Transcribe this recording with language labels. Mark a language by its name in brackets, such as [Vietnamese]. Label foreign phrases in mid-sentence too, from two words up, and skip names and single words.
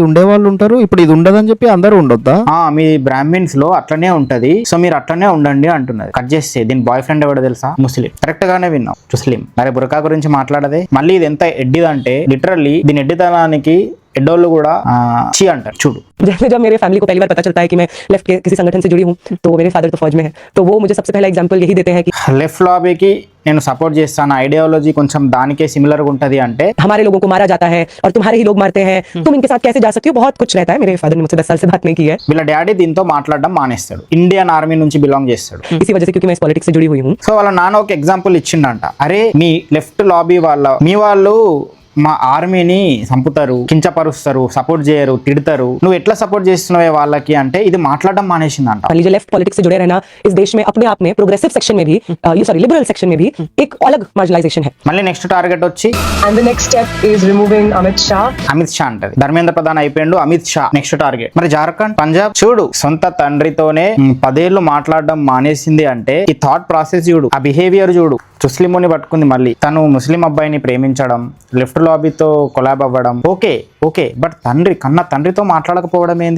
[Telugu] ఉండేవాళ్ళు ఉంటారు, ఇప్పుడు ఇది ఉండదని చెప్పి అందరూ ఉండొద్దా? మీ బ్రాహ్మిన్స్ లో అట్లనే ఉంటది, సో మీరు అట్లనే ఉండండి అంటున్నది. కట్ చేస్తే దీని [English] boy friend [Telugu] ఎవడో తెలుసా? ముస్లిం. కరెక్ట్ గానే విన్నాం, ముస్లిం. మరి బురకా గురించి మాట్లాడదే. మళ్ళీ ఇది ఎంత ఎడ్డిదంటే లిటరల్లీ దీని ఎడ్డితనానికి ఎడ్డోళ్ళు కూడా చి అంటారు. చూడు, [Hindi] जैसे जब मेरे फैमिली को पहली बार पता चलता है कि मैं लेफ्ट के किसी संगठन से जुड़ी हूँ, तो मेरे फादर तो फौज में है, तो वो मुझे सबसे पहला एग्जांपल यही देते हैं कि [English] left lobby [Telugu] నేను సపోర్ట్ చేస్తాను, ఐడియాలజీ కొంచెం దానికే సిమిలర్ గా ఉంటది అంటే [Hindi] हमारे लोगों को मारा जाता है और तुम्हारे ही लोग मारते हैं, तुम इनके साथ कैसे जा सकती हो, बहुत कुछ रहता है. मेरे फादर ने मुझसे 10 साल से बात नहीं की है. [Telugu] వీళ్ళ డాడీ దీంతో మాట్లాడడం మానేస్తాడు, ఇండియన్ ఆర్మీ నుంచి బిలాంగ్ చేస్తాడు. [Hindi] इसी वजह से क्योंकि मैं इस पॉलिटिक्स से जुड़ी हुई हूँ. [Telugu] సో వాళ్ళ నాన్న ఒక ఎగ్జాంపుల్ ఇచ్చిండంట, అరే మీ [English] left lobby [Telugu] మీ వాళ్ళు మా ఆర్మీని చంపుతారు, కించపరుస్తారు, సపోర్ట్ చేయరు, తిడతారు, నువ్వు ఎట్లా సపోర్ట్ చేస్తున్నావే వాళ్ళకి అంటే ఇది మాట్లాడడం మానేసిందంట. [Hindi] मान लीजिए [English] left politics [Hindi] से जुड़े रहना इस देश में अपने आप में [English] progressive section [Hindi] में भी [English] liberal section [Hindi] में भी एक अलग मार्जिनलाइजेशन है. [Telugu] మళ్ళీ [English] next target [Telugu] వచ్చి [English] And the next step is removing Amit Shah. [Telugu] అమిత్ షా అంటది. ధర్మేంద్ర ప్రధాన్ అయిపోయిండు, అమిత్ షా [English] next target. [Telugu] మరి జార్ఖండ్, పంజాబ్ చూడు, సొంత తండ్రితోనే 10 ఏళ్ళు మాట్లాడడం మానేసింది అంటే ఈ [English] thought process [Telugu] చూడు, ఆ బిహేవియర్ చూడు. ముస్లింని పట్టుకుంది, మళ్ళీ తను ముస్లిం అబ్బాయిని ప్రేమించడం, లెఫ్ట్ లాబీతో కొలాబ్ అవ్వడం, [English] okay but [Telugu] తండ్రితో మాట్లాడకపోవడం ఏంది?